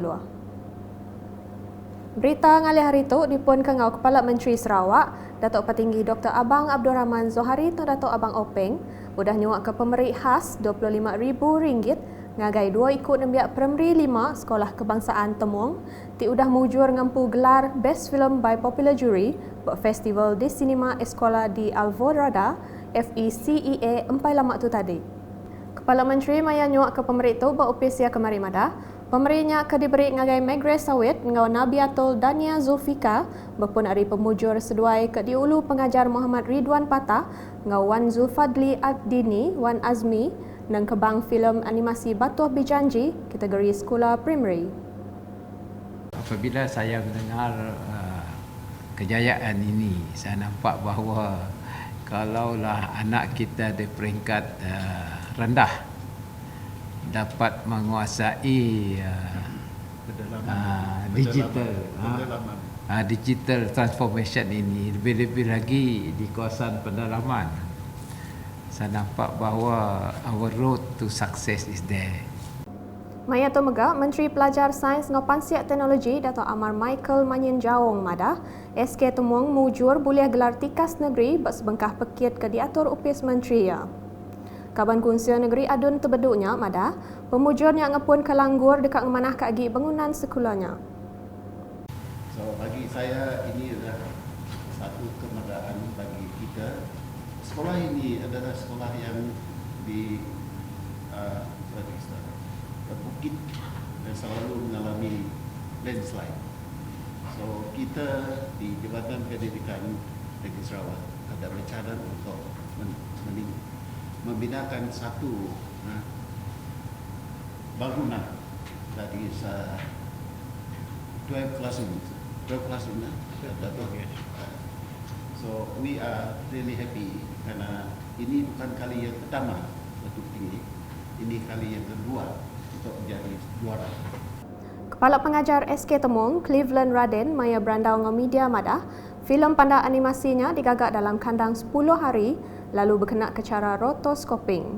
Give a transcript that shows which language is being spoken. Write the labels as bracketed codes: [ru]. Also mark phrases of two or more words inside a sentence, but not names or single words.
[iba] Berita ngalih hari itu dipun kengau Kepala Menteri Sarawak, Datuk Petinggi Dr. Abang Abdul Rahman Zohari dan Datuk Abang Openg udah nyuak ke pemerik khas RM25,000 ngagai 2 ikut nembiak Primary 5 Sekolah Kebangsaan Temung ti udah mujur ngampu gelar Best Film by Popular Jury buat festival di Cinema Escola di Alvorada FECEA empai lamak tu tadi. Kepala Menteri maya nyuak ke pemerik tu buat upisia kemari madah. Pemeriknya ke diberi ngagai Megre Sawit ngau Nabiatul Dania Zulfika berpun hari pemujur seduai ke diulu pengajar Muhammad Ridwan Patah ngau Wan Zulfadli Ad-Dini Wan Azmi dan kebang filem animasi Batuh Bijanji kategori sekolah primary. [ms] Apabila saya mendengar kejayaan ini, saya nampak bahawa kalaulah anak kita di peringkat rendah dapat menguasai [en] digital transformation [ms] ini, lebih-lebih lagi di kawasan pendalaman, saya nampak bahawa [en] our road to success is there. [iba] Maya tu mega Menteri Pelajar Sains dengan Pansiat Teknologi Datuk Amar Michael Manyin Jawong madah SK Temung mujur boleh gelar tikas negeri bak sebengkah pekit ke diatur upis menteri ya. Kaban Kunsia Negeri Adun tebeduknya madah pemujurnya ngepun kelanggur dekat ngemanah kaki bangunan sekolahnya. [ms] So bagi saya ini adalah satu kemegahan bagi kita. Sekolah ini adalah sekolah yang di bukit dan selalu mengalami landslide. So kita di Jabatan Pendidikan Negeri Sarawak ada rencana untuk membinakan satu bangunan dari 12 classrooms. [en] So we are really happy [ms] karena ini bukan kali yang pertama Datuk Tinggi, ini kali yang kedua untuk menjadi juara. [iba] Kepala Pengajar SK Temung, Cleveland Raden, maya berandau dengan media madah, filem pandai animasinya digagak dalam kandang 10 hari lalu berkenaan ke cara rotoscoping.